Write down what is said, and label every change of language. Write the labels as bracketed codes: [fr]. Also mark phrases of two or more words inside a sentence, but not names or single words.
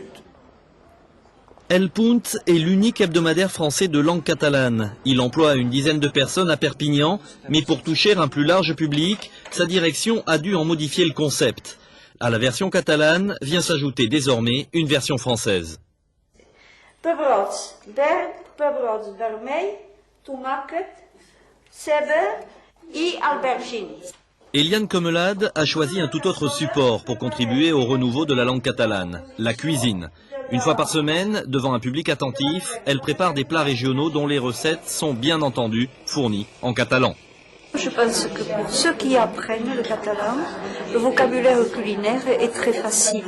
[fr] El Punt est l'unique hebdomadaire français de langue catalane. Il emploie une dizaine de personnes à Perpignan, mais pour toucher un plus large public, sa direction a dû en modifier le concept. À la version catalane vient s'ajouter désormais une version française. [ca] Pebrots verd, pebrots vermell, tomàquet, ceba [fr] et aubergine. Eliane Commelade a choisi un tout autre support pour contribuer au renouveau de la langue catalane, la cuisine. Une fois par semaine, devant un public attentif, elle prépare des plats régionaux dont les recettes sont bien entendu fournies en catalan. Je pense que pour ceux qui apprennent le catalan, le vocabulaire culinaire est très facile.